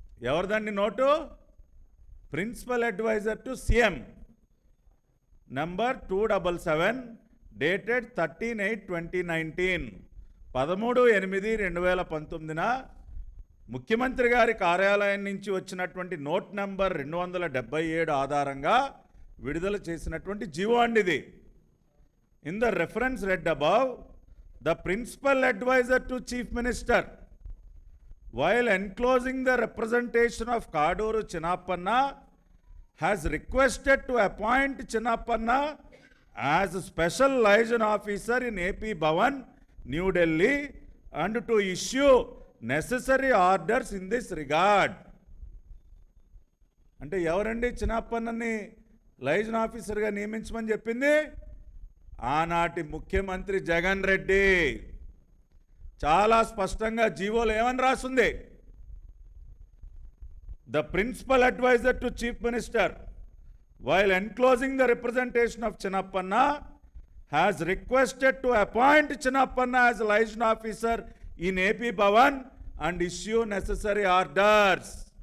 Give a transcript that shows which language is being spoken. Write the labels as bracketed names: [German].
[Telugu] ఎవరిదండి note? [English] principal advisor to CM number 277 డేటెడ్ 13/8/2019 [Telugu] 13/8/2019న ముఖ్యమంత్రి గారి కార్యాలయం నుంచి వచ్చినటువంటి నోట్ నంబర్ 277 ఆధారంగా విడుదల చేసినటువంటి జీవో అండి ఇది. [English] In the reference read above, the principal advisor to chief minister, while enclosing the representation of Kaduru Chinnappanna, has requested to appoint Chinnappanna as a special liaison officer in AP Bhavan, New Delhi, and to issue necessary orders in this regard. [Telugu] అంటే ఎవరండి చిన్నప్పన్నని liaison ఆఫీసర్గా నియమించమని చెప్పింది? ఆనాటి ముఖ్యమంత్రి జగన్ రెడ్డి. చాలా స్పష్టంగా జీవోలో ఏమని రాస్తుంది? [English] The principal advisor to chief minister while enclosing the representation of Chinnappanna has requested to appoint Chinnappanna as liaison officer in AP Bhavan and issue necessary orders.